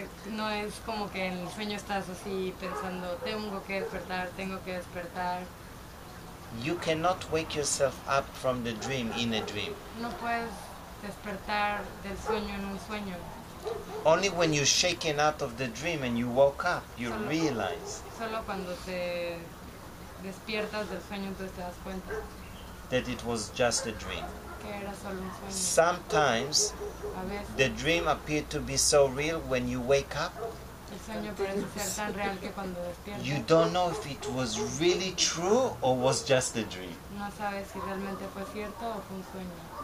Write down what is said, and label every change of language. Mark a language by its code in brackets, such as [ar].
[es] No es como que en el sueño estás así pensando, tengo que despertar, tengo que despertar. [en] You cannot wake yourself up from the dream in a dream. [es] No puedes despertar del sueño en un sueño. [en] Only when you're shaken out of the dream and you woke up, you [es] Solo- [en] realize [es] Solo cuando te despiertas del sueño entonces te das cuenta [en] that it was just a dream. [es] que era solo un sueño. [en] Sometimes [es] A veces [en] the dream appeared to be so real when you wake up, [es] el sueño parece ser tan real que cuando despiertas [en] you don't know if it was really true or was just a dream. [es] no sabes si realmente fue cierto o fue un sueño.